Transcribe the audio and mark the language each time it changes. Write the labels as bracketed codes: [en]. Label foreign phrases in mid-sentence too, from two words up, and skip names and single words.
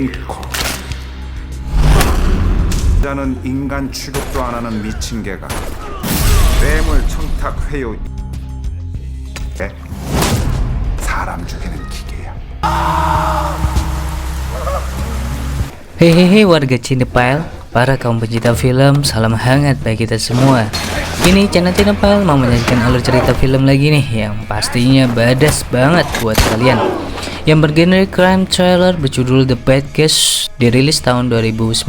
[ko] 자는 인간 취급도 안 하는 미친 개가 뇌물 청탁 회유 사람 죽이는 기계야. [id] Hehehe warga Cinepile, para kaum pencinta film, salam hangat bagi kita semua. Ini channel Cinepile mau menyajikan alur cerita film lagi nih yang pastinya badas banget buat kalian. Yang bergenre [en] crime thriller [id] berjudul The Bad Case dirilis tahun 2019.